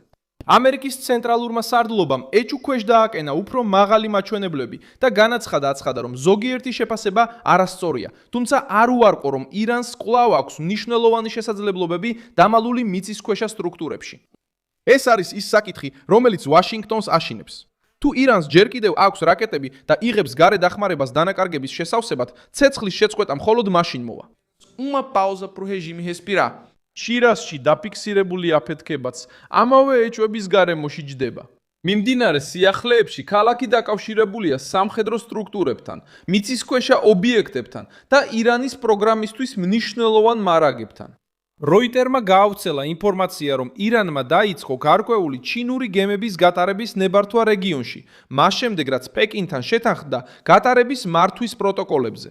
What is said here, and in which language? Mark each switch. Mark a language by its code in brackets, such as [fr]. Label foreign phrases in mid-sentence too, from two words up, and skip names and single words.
[ka] ამერიკის ცენტრალურმა სარდლობამ ეჭუქვეშ დააკენა უფრო მაღალი მაჩვენებლები და განაცხადა, რომ ზოგიერთი შეფასება არასწორია, თუმცა არ უარყო, რომ ირანს კვლავ აქვს მნიშვნელოვანი შესაძლებლობები დამალული მიწისქვეშა სტრუქტურებში. ეს არის ის საკითხი, რომელიც ვაშინგტონს აშინებს. თუ ირანს ჯერ კიდევ აქვს რაკეტები და იღებს გარე დახმარებას დანაკარგების შესავსებად, ცეცხლის შეწყვეტა მხოლოდ მაშინ მოვა. [pt] Uma pausa pro regime respirar. [ka] შირასში დაფიქსირებული აფეთქებაც ამავე ეჭვების გარემოში ჯდება. მიმდინარე სიახლეებში ქალაქი დაკავშირებულია სამხედრო სტრუქტურებთან, მიწისქვეშა ობიექტებთან და ირანის პროგრამისთვის მნიშვნელოვან მარაგებთან. როიტერმა გაავრცელა ინფორმაცია, რომ ირანმა დაიწყო გარკვეული ჩინური გემების გატარების ნებართვა რეგიონში, მას შემდეგ რაც პეკინთან შეთანხმდა გატარების მართვის პროტოკოლებზე.